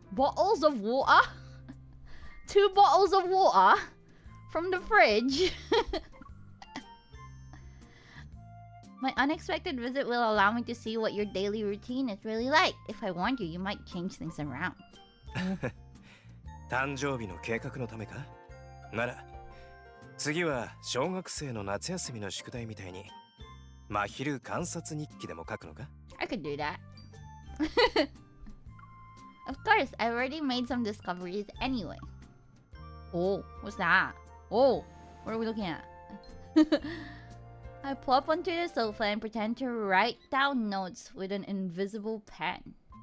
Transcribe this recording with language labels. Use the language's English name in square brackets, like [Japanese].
[English] Bottles of water? 2 bottles of water from the fridge. My unexpected visit will allow me to see what your daily routine is really like. If I warned you, you might change things around. [Japanese] 誕生日の計画のためか？なら、次は小学生の夏休みの宿題みたいに真昼観察日記でも書くのか？ [English] I could do that. Of course, I already made some discoveries anyway. Oh, what's that? Oh, what are we looking at? I plop onto the sofa and pretend to write down notes with an invisible pen.